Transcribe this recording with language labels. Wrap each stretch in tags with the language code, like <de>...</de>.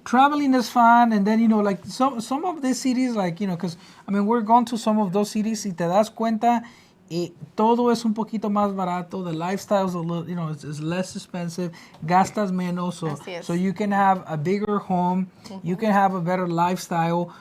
<en>Traveling is fun, and then like some of these cities, like because we're going to some of those cities.</en> <es>Y te das cuenta, todo es un poquito más barato.</es> <en>The lifestyle's a little, it's less expensive.</en> <es>Gastas menos,</es> <en>so you can have a bigger home. You can have a better lifestyle.</en>